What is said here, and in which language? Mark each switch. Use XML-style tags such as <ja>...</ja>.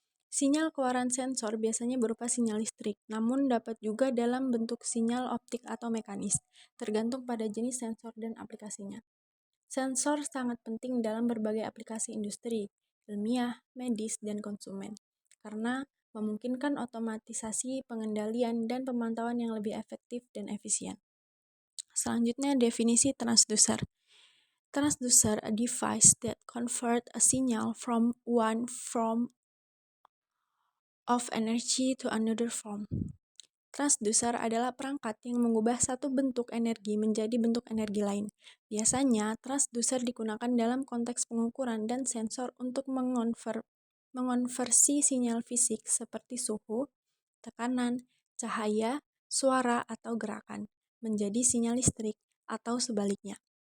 <id>Sinyal keluaran sensor biasanya berupa sinyal listrik, namun dapat juga dalam bentuk sinyal optik atau mekanis, tergantung pada jenis sensor dan aplikasinya. Sensor sangat penting dalam berbagai aplikasi industri, ilmiah, medis, dan konsumen, karena memungkinkan otomatisasi pengendalian dan pemantauan yang lebih efektif dan efisien. Selanjutnya, definisi transducer.</id> <en>Transducer, a device that convert a signal from one form of energy to another form.</en> <id>Transducer adalah perangkat yang mengubah satu bentuk energi menjadi bentuk energi lain. Biasanya, transducer digunakan dalam konteks pengukuran dan sensor untuk mengonversi sinyal fisik seperti suhu, tekanan, cahaya, suara, atau gerakan menjadi sinyal listrik atau sebaliknya.</id>